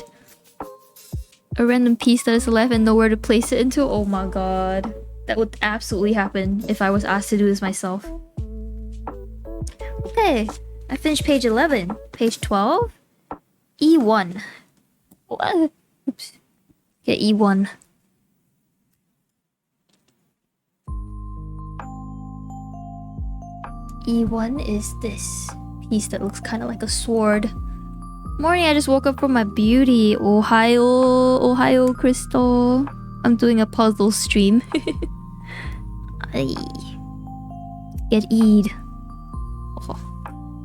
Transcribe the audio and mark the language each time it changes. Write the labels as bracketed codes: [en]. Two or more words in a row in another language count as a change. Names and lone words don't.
[en] A random piece that is left and nowhere to place it into. Oh my god. That would absolutely happen if I was asked to do this myself. Okay, I finished page 11. Page 12? E1. What? Oops. Okay, E1. E1 is this piece that looks kind of like a sword. Morning, I just woke up from my beauty. Ohio, Crystal. I'm doing a puzzle stream. Ay. Get E'd. Oh.